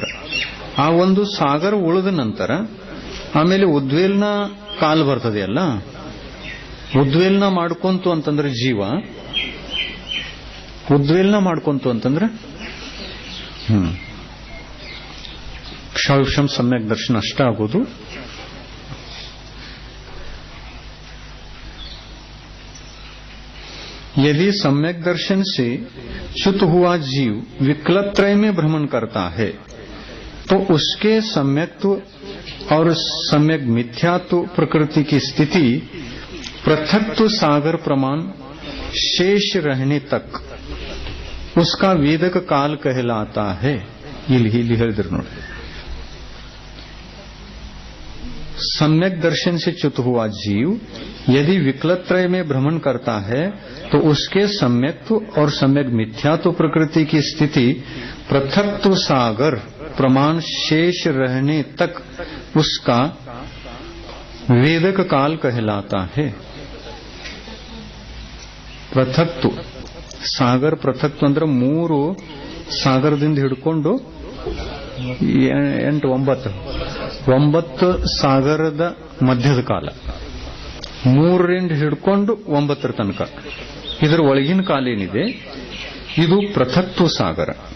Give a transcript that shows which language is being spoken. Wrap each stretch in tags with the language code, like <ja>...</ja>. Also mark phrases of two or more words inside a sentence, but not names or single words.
<kn>ಆ ಒಂದು ಸಾಗರ ಉಳಿದ ನಂತರ ಆಮೇಲೆ ಉದ್ವೇಲನ ಕಾಲ ಬರ್ತದೆಯಲ್ಲ, ಉದ್ವೇಲನ ಮಾಡ್ಕೊಂತು ಅಂತಂದ್ರೆ ಜೀವ ಉದ್ವೇಲನ ಮಾಡ್ಕೊಂತು ಅಂತಂದ್ರೆ ಕ್ಷೌಷಮ ಸಮ್ಯಕ್ ದರ್ಶನ ಅಷ್ಟ ಆಗೋದು.</kn> <hi>यदि सम्यक दर्शन से च्युत हुआ जीव विकलत्रय में भ्रमण करता है तो उसके सम्यक्त्व और सम्यक मिथ्यात्व प्रकृति की स्थिति पृथक्त्व सागर प्रमाण शेष रहने तक उसका वेदक काल कहलाता है.</hi> <kn>ಇಲ್ಲಿ ಹೇಳಿದ್ರು ನೋಡಿ,</kn> <hi>सम्यक दर्शन से च्युत हुआ जीव यदि विकलत्रय में भ्रमण करता है तो उसके सम्यक्त्व और सम्यक मिथ्यात्व प्रकृति की स्थिति पृथक्त्व सागर प्रमाण शेष रहने तक उसका वेदक काल कहलाता है.</hi> <kn>ಪೃಥಕ್ತು ಸಾಗರ ಪೃಥಕ್ತು ಅಂದ್ರೆ 3 ಸಾಗರದಿಂದ ಹಿಡ್ಕೊಂಡು 9 ಸಾಗರದ ಮಧ್ಯದ ಕಾಲ, 3ರಿಂದ ಹಿಡ್ಕೊಂಡು 9 ತನಕ ಇದರ ಒಳಗಿನ ಕಾಲ ಏನಿದೆ ಇದು ಪೃಥಕ್ತು ಸಾಗರ.</kn>